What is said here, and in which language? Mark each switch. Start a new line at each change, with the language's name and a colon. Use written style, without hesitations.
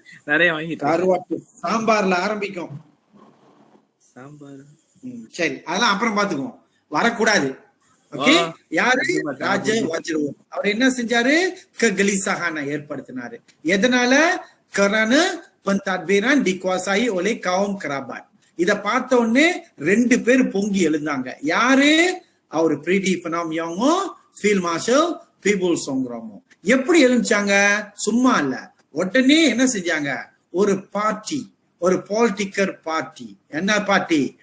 Tamil: நிறைய வாங்கிட்டு கருவாட்டு சாம்பார்ல ஆரம்பிக்கும். சாம்பார் சரி, அதெல்லாம் அப்புறம் பாத்துக்குவோம், வரக்கூடாது. ஓகே, யாரு? ராஜ வஜ்ரவர்த். அவர் என்ன செஞ்சாரு? kegelisahan ஏற்படுத்தினாரு. எதனால?
Malay: kerana pentadbiran dikuasai oleh kaum kerabat.
Tamil: இத பார்த்த உடனே 2 பேர் பொங்கி எழுந்தாங்க. யாரு? அவர் பிரீடி பனாமியாங்கோ, ஃபீல்ட் மார்ஷல் பீபுல் சோங்ராமோ. எப்படி எழுந்தாங்க? சும்மா இல்ல, உடனே என்ன செஞ்சாங்க? ஒரு பார்ட்டி, ஒரு பொலிட்டிக்கல் பார்ட்டி. என்ன பார்ட்டி?